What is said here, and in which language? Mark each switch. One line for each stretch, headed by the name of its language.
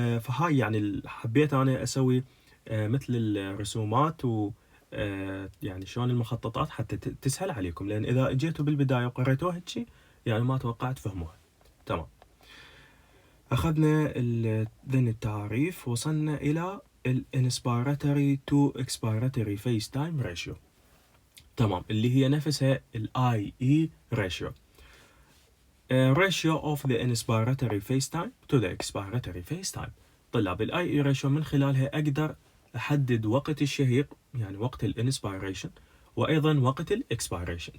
Arabic: فهاي يعني حبيت أنا أسوي مثل الرسومات و يعني شلون المخططات حتى تسهل عليكم، لأن إذا جيتوا بالبداية وقريتوها هيك يعني ما توقعت فهموها. تمام. أخذنا ذن التعريف، وصلنا إلى
English: الانسبيراتوري to expiratory phase time ratio.
Arabic: تمام. اللي هي نفسها الاي اي ريشيو.
English: ratio of the inspiratory phase time to the expiratory phase time.
Arabic: طلاب الاي اي ريشيو من خلالها اقدر احدد وقت الشهيق يعني وقت الانسبيريشن وايضا وقت الاكسبيريشن.